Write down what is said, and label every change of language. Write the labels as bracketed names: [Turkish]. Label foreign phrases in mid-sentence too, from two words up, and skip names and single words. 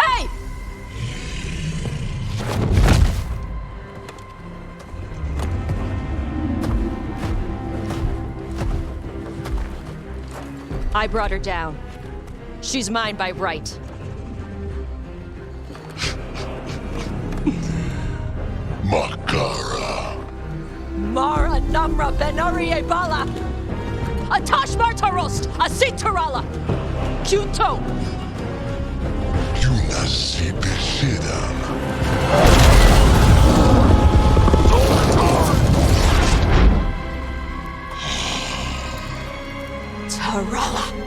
[English] Hey! I brought her down. She's mine by right. Makara. Mara Namra Benarie Bala! Atash Martarost! Asitarala! Junto! Yunasi Bishidam. Tarala!